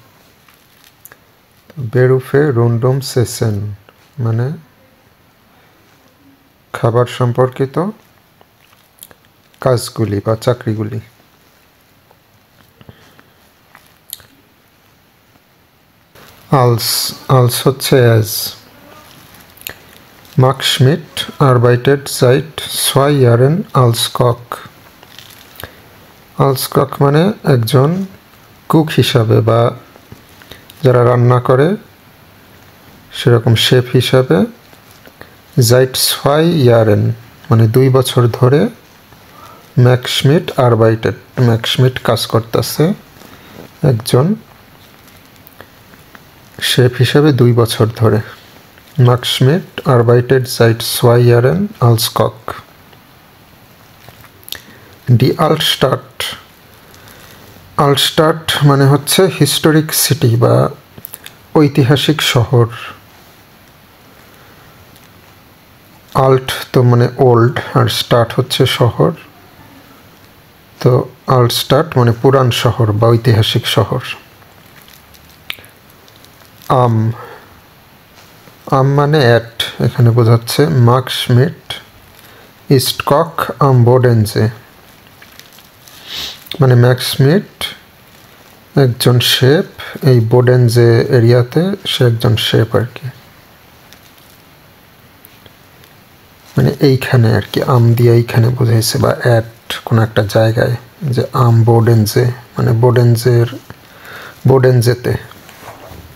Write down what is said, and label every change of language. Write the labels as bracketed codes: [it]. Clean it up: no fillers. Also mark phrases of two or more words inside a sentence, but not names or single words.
[de] Berufe rund ums Essen [bn] মানে খাবার সম্পর্কিত কাজগুলি বা চাকরিগুলি। আলস, আলস হচ্ছে অ্যাজ। [de] মার্ক schmidt arbeitet seit 2 Jahren als Koch. als Koch [bn] মানে একজন কুক হিসাবে বা যারা রান্না করে সেরকম শেফ হিসাবে। [de] seit 2 Jahren [bn] মানে 2 বছর ধরে। [de] Max Schmidt arbeitet, [bn] Max Schmidt কাজ করতেছে একজন শেফ হিসাবে 2 বছর ধরে। [de] Max Schmidt arbeitet seit 2 Jahren als Koch. Die Altstadt, [bn] Altstadt মানে হচ্ছে হিস্টোরিক সিটি বা ঐতিহাসিক শহর। আল্ট তো মানে ওল্ড, আর স্টার্ট হচ্ছে শহর, তো আল্টস্টাট মানে পুরান শহর বা ঐতিহাসিক শহর। আম, আম মানে অ্যাট, এখানে বোঝাচ্ছে মার্ক schmidt [de] ist Koch am Bodensee, [bn] মানে ম্যাক্স schmidt একজন শেফ এই বোডেনজে এরিয়াতে, সে একজন শেফ আর কি, মানে এইখানে আর কি, আম দিয়ে এইখানে বোঝাইছে বা অ্যাট কোনো একটা জায়গায়, যে [de] am Bodensee [bn] মানে বোডেনজেতে।